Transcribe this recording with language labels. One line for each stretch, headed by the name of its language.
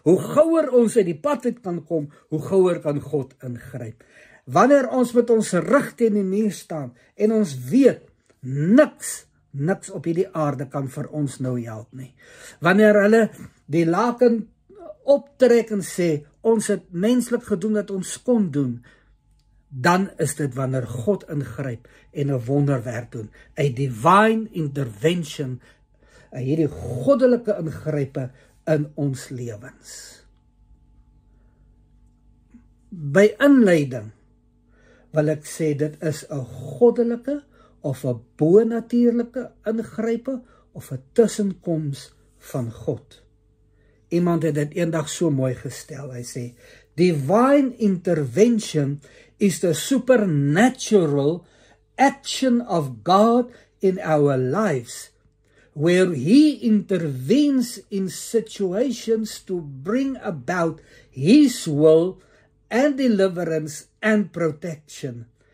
Afrikaans: Hoe gouer ons uit die pad uit kan kom, hoe gouer kan God ingryp. Wanneer ons met ons rug teen die muur staan en ons weet niks op hierdie aarde kan vir ons nou help nie. Wanneer hulle die laken optrek en sê ons het menslik gedoen wat ons kon doen, dan is dit wanneer God ingryp en 'n wonderwerk doen. 'n divine intervention, hierdie goddelike ingrype in ons lewens. By inleiding wil ek sê dit is 'n goddelike of 'n bonatuurlike ingrype of 'n tussenkoms van God. Iemand het dit eendag so mooi gestel. Hy sê,
English: divine intervention is the supernatural action of God in our lives, where He intervenes in situations to bring about His will and deliverance and protection.